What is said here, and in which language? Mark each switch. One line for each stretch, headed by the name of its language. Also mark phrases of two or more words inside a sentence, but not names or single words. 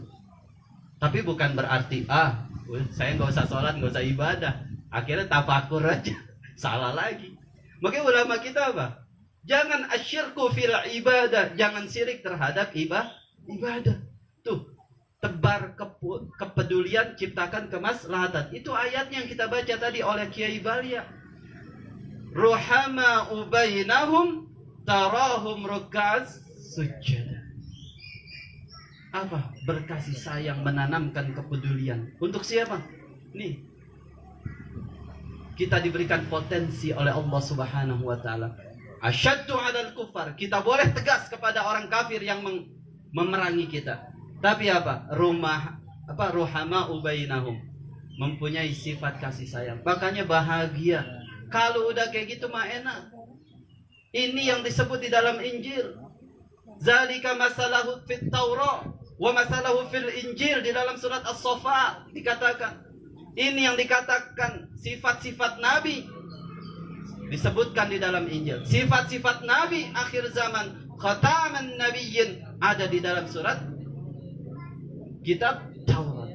Indonesian: Tapi bukan berarti saya nggak usah sholat, nggak usah ibadah, akhirnya tafakur aja. Salah lagi. Makanya ulama kita apa? Jangan
Arabic: أشركوا في العبادة,
Indonesian: jangan syirik terhadap ibadah. Tuh, tebar kepedulian, ciptakan kemaslahatan. Itu ayatnya yang kita baca tadi oleh Kiai Balia.
Arabic: رحماء بينهم تراهم ركعا سجدا.
Indonesian: Apa? Berkasih sayang, menanamkan kepedulian. Untuk siapa? Nih, kita diberikan potensi oleh Allah
Arabic: سبحانه وتعالى. أشداء على الكفار.
Indonesian: Kita boleh tegas kepada orang kafir yang memerangi kita. Tapi apa?
Arabic: رحماء بينهم,
Indonesian: mempunyai sifat kasih sayang. Makanya bahagia. Kalau udah kayak gitu mah enak. Ini yang disebut di dalam Injil.
Arabic: ذلك مثلهم في التوراة ومثلهم في الإنجيل.
Indonesian: Di dalam surat As-Safa dikatakan. Ini yang dikatakan sifat-sifat Nabi disebutkan di dalam Injil. Sifat-sifat Nabi akhir zaman,
Arabic: خاتم النبيين,
Indonesian: ada di dalam surat kitab Taurat.